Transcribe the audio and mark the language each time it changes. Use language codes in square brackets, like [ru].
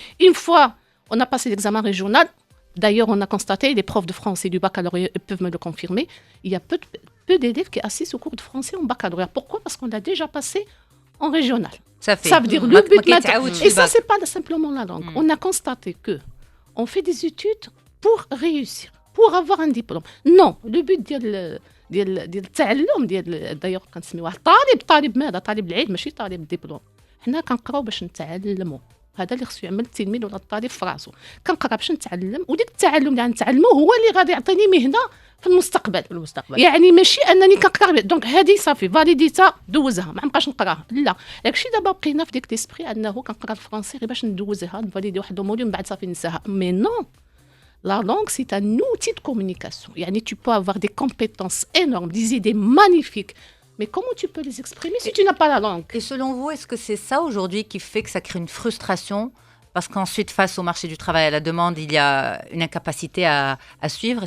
[fr] Une fois on a passé l'examen régional, d'ailleurs on a constaté, les profs de français du baccalauréat peuvent me le confirmer, il y a peu d'élèves qui assistent au cours de français en baccalauréat. Pourquoi? Parce qu'on l'a déjà passé en régional. Ça veut dire le but maintenant. Et ça, c'est pas simplement la langue. On a constaté que on fait des études pour réussir, pour avoir un diplôme. Non, le but [ar] ديال التعلم [fr] d'ailleurs [ar] كنسميوه طالب ماذا؟ طالب العلم ماشي طالب الدبلوم. حنا كنقراو باش نتعلموا. هذا اللي خصو يعمل التلميذ ولا الطالب في راسو. كنقرا باش نتعلم، وديك التعلم اللي غنتعلمو هو اللي غادي يعطيني مهنه في المستقبل. يعني ماشي انني كنقرا دونك هذه صافي فاليديتا دوزها ما نبقاش نقراها. لا داكشي دابا بقينا في ديك ليسبري انه كنقرا الفرنسي غير باش ندوزها نفاليدي واحد الموديل ومن بعد صافي ننساها. [fr] مي نو. La langue, c'est un outil de communication. Yani, tu peux avoir des compétences énormes, des idées magnifiques. Mais comment tu peux les exprimer si tu n'as pas la langue? Et selon vous, est-ce que c'est ça aujourd'hui qui fait que ça crée une frustration? Parce qu'ensuite, face au marché du travail, à la demande, il y a une incapacité à suivre.